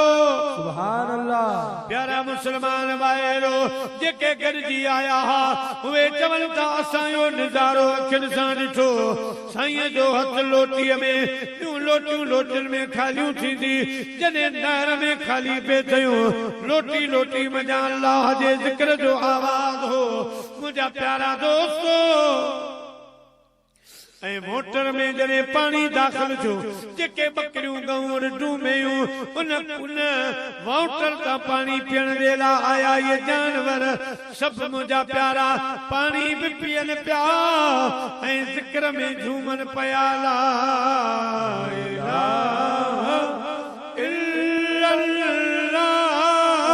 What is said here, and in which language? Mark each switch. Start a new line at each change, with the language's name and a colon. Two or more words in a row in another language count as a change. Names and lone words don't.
Arabic: سبحان الله
Sindhi: प्यारा मुसलमान भाईरो जेके गरजी आया हा वे चवल ता असायो नजारो अखिन सां ॾिठो साईं जो हथ लोटीअ में यूं लोटियूं लोटन में खालियूं थींदी जॾहिं नहर में खाली पे थयूं लोटी लोटी मजा अल्लाह जे जिक्र जो आवाज हो मुंहिंजा प्यारा दोस्तो ऐं मोटर में जॾहिं पानी दाख़िल थियो जेके बकरियूं गऊं डूमेयूं उन वाटर तां पानी पीअण जे लाइ आया ये जानवर सभु मुंहिंजा प्यारा पानी बि पीअनि पिया ऐं ज़िक्र में झूमनि पिया
Arabic: لا إله إلا الله